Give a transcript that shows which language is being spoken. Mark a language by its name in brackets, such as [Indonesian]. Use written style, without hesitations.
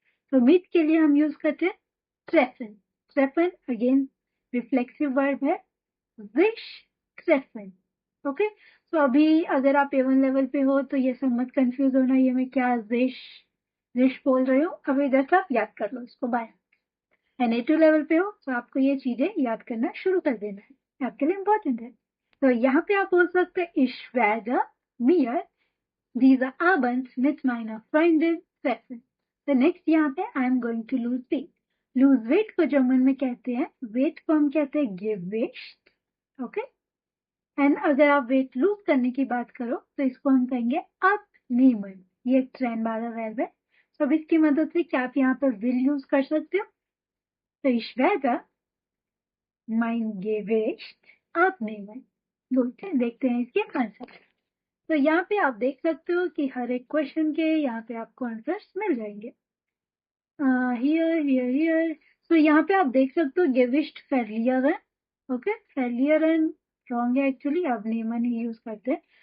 [Hindi] तो मीट के लिए हम यूज करते हैं treffen. treffen again reflexive verb है wish treffen. ओके. तो अभी अगर आप A1 लेवल पे हो तो ये सब मत कंफ्यूज होना ये मैं क्या wish बोल रही हूँ. अभी इधर से आप याद कर लो इसको. बाय. एंड A2 लेवल पे हो तो आपको ये चीजें याद करना शुरू कर देना है. आपके लिए इम्पोर्टेंट है. तो यहाँ पे आप बोल सकते हैं [German] ich werde mir diese Abend mit meiner Freundin treffen. [Hindi] तो नेक्स्ट यहाँ पे [English] I am going to lose weight. [Hindi] lose weight को जर्मन में कहते हैं वेट को हम कहते हैं gewicht. ओके. एंड अगर आप वेट लूज करने की बात करो तो इसको हम कहेंगे abnehmen. ये एक ट्रेन वाला वर्ब है. तो अब इसकी मदद से क्या आप यहाँ पर will यूज कर सकते हो. [German] तो ich werde mein Gewicht abnehmen. [Hindi] Good. देखते हैं इसके आंसर. तो यहाँ पे आप देख सकते हो कि हर एक क्वेश्चन के यहाँ पे आपको आंसर्स मिल जाएंगे. हियर. तो यहाँ पे आप देख सकते हो गेविस्ट फैलियर है. ओके, फेलियर एंड रॉन्ग है एक्चुअली, अवनेमन ही यूज करते हैं।